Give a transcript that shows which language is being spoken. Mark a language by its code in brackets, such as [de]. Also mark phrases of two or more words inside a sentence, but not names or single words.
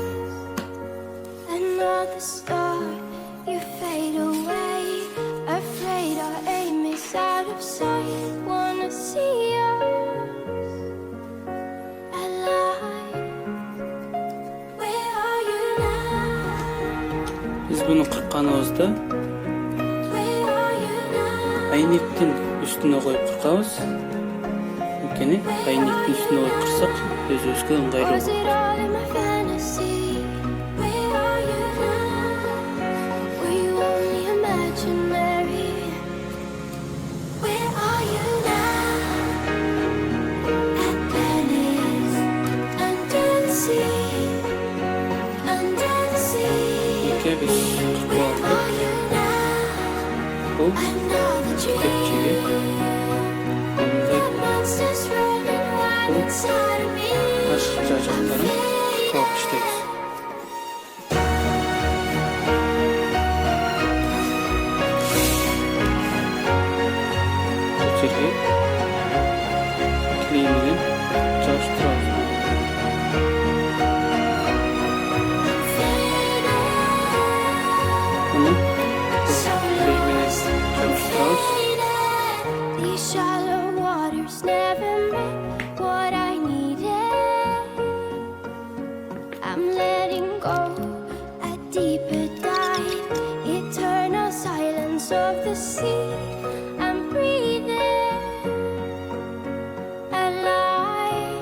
[en] Another star, you fade away. Afraid our aim is out of sight. Wanna see us alive. Where are you now? [ky] Биз буну кыркканыбызда [en] Where are you now? [ky] айнектин үстүнө коюп кыркабыз. Анткени айнектин үстүнө коюп кырсак өзүбүзгө ыңгайлуу [en] Was [ky] болот. [en] it all in my fantasy? Where are you now? Were you only imaginary? Where are you now? At Venice, under the sea, under the sea. [ky] Эке биз кыркып [en] Where [ky] алдык. [en] are you now? [ky] Бул [en] Another [ky] китепчеге [en] dream. [ky] мындай [en] The monsters running wild inside of me. [ky] таш жажактарын кыркып алып иштейбиз. Бул жерге клей менен жабыштырабыз. Муну клей менен жабыштырабыз. [en] These shallow waters never meant what I needed. I'm letting go a deeper dive, eternal silence of the sea. I'm breathing alive.